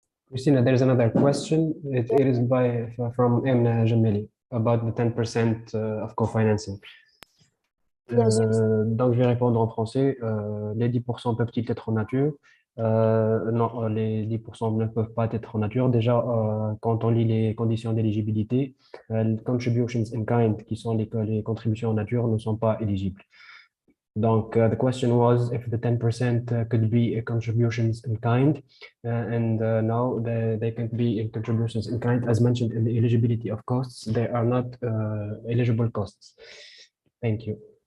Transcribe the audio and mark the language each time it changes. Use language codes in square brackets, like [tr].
[en] Christina, there's another question. It is from M. Jameli about the 10% of co-financing. [fr] Donc, je vais répondre en français. Les 10% peuvent-ils être en nature? Non, les 10% ne peuvent pas être en nature. Déjà, quand on lit les conditions d'éligibilité, les contributions in kind, qui sont les contributions en nature, ne sont pas éligibles. [en] Donc, the question was if the 10% could be contributions in kind, and now they can be in contributions in kind. As mentioned in the eligibility of costs, they are not eligible costs. Thank you.